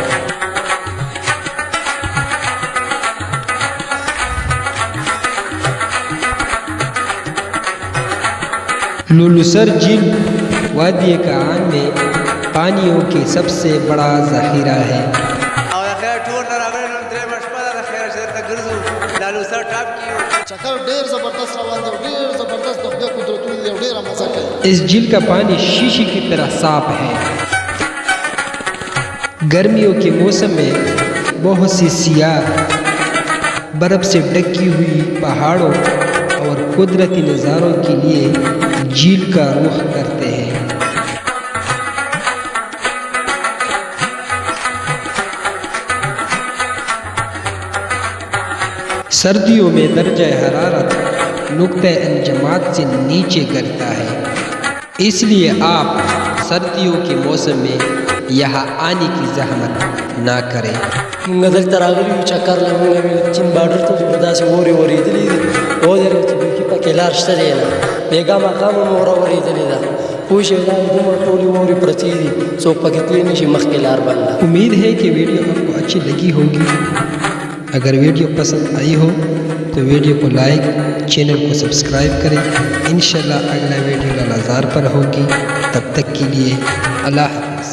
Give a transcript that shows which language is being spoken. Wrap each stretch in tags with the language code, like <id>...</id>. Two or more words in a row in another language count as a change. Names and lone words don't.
<ur>لولوسر جھیل وادی کعان میں پانیوں کی سب سے بڑا ذخیرہ ہے۔</ur> <ps>چکر ډیر زبردست روان دی، ډیر زبردست د خدای قدرتونه دی، ډیره مزه کوي۔</ps> <ur>اس جھیل کا پانی شیشے کی طرح صاف ہے۔ گرمیوں کے موسم میں بہت سی سیاح برف سے ڈھکی ہوئی پہاڑوں اور قدرتی نظاروں کے لیے جھیل کا رخ کرتے ہیں۔ سردیوں میں درجہ حرارت نقطہ انجماد سے نیچے گرتا ہے، اس لیے آپ سردیوں کے موسم میں یہاں آنے کی زحمت نہ کریں۔</ur> <ps>موږ دلته راغلي یو چکر له موږ ویل چین بارډر ته ځو، داسې اورې اورېدلې دي، ودرېږو چې بیخي پکې لار شته دی نه، بېګا ماښام هم اوره اورېدلې ده، پوه شوې دا دومره ټولې واورې پرتې دي، څوک پکې تللی نه شي، مخکې لار بنده۔</ps> <ur>امید ہے کہ ویڈیو آپ کو اچھی لگی ہوگی۔ اگر ویڈیو پسند آئی ہو تو ویڈیو کو لائک، چینل کو سبسکرائب کریں۔ انشاءاللہ اگلا ویڈیو لالازار پر ہوگی، تب تک کے لیے اللہ حافظ۔</ur>